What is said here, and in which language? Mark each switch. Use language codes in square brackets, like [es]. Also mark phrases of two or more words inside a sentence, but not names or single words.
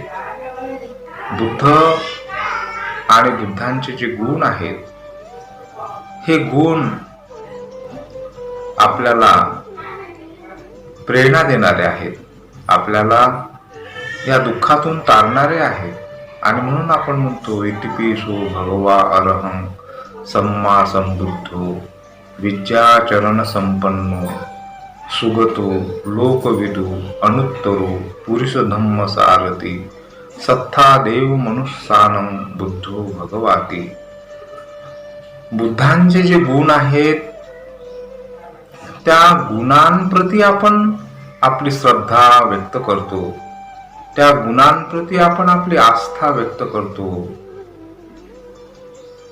[mr] बुद्ध आणि बुद्धांचे जे गुण आहेत हे गुण आपल्याला प्रेरणा देणारे आहेत, आपल्याला या दुःखातून तारणारे आहेत. आणि म्हणून आपण म्हणतो [pi] इतिपिसो भगवा अरहं सम्मा संबुद्धो विद्याचरण संपन्नो सुगतो लोकविदु अनुत्तरो पुरुष धम्म सारथी सत्था देव मनुष्यानं बुद्धो भगवाती. [mr] बुद्धांचे जे गुण आहेत त्या गुणांप्रती आपण आपली श्रद्धा व्यक्त करतो, त्या गुणांप्रती आपण आपली आस्था व्यक्त करतो.